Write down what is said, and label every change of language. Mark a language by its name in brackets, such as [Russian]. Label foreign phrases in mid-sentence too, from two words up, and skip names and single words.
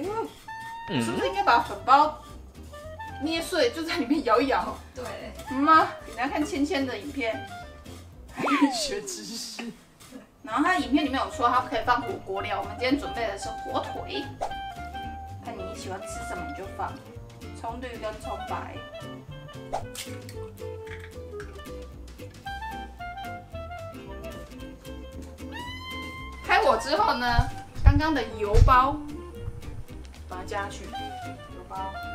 [Chinese] 是不是應該把粉包捏碎，就在裡面搖一搖？對。嗎？給大家看芊芊的影片，還可以學知識。然後它影片裡面有說它可以放火鍋料，我們今天準備的是火腿，看你喜歡吃什麼你就放，蔥綠跟蔥白。開火之後呢，剛剛的油包把它加下去，油包。